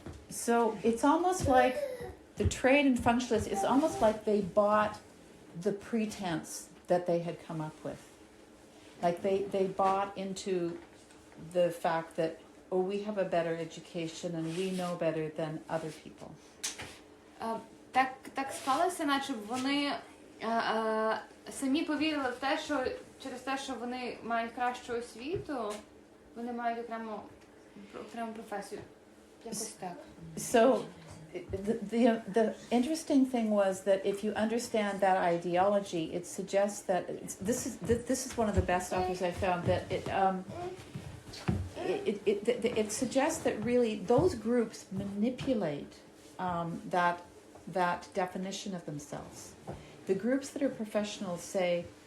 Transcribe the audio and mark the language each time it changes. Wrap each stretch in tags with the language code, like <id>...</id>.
<en>So it's almost like the trade and functionalists, it's almost like they bought the pretense that they had come up with. Like they bought into the fact that, oh, we have a better education and we know better than other people.</en> <uk>Так склалося, наче вони самі повірили в те, що через те, що вони мають кращу освіту, вони мають окрему професію. Якось так.</uk> <en>So the interesting thing was that if you understand that ideology, it suggests that this is one of the best authors I found, that it suggests that really those groups manipulate that definition of themselves. The groups that are professionals say,</en>